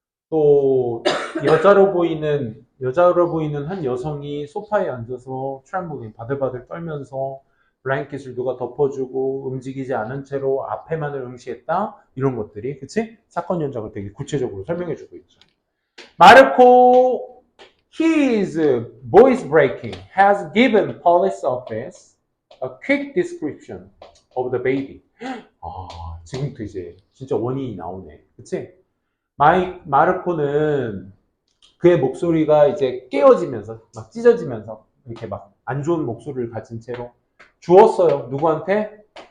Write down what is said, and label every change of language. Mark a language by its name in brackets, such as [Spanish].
[Korean] 또 여자로 보이는 한 여성이 소파에 앉아서 트램블링 바들바들 떨면서 블랭킷을 누가 덮어주고 움직이지 않은 채로 앞에만을 응시했다. 이런 것들이 그치? 사건 현장을 되게 구체적으로 설명해주고 있죠. [English] 마르코 his voice breaking has given police office a quick description of the baby. [Korean] 지금부터 이제 진짜 원인이 나오네. 그치? 마르코는 그의 목소리가 이제 깨어지면서 막 찢어지면서 이렇게 막 안 좋은 목소리를 가진 채로 주었어요. 누구한테?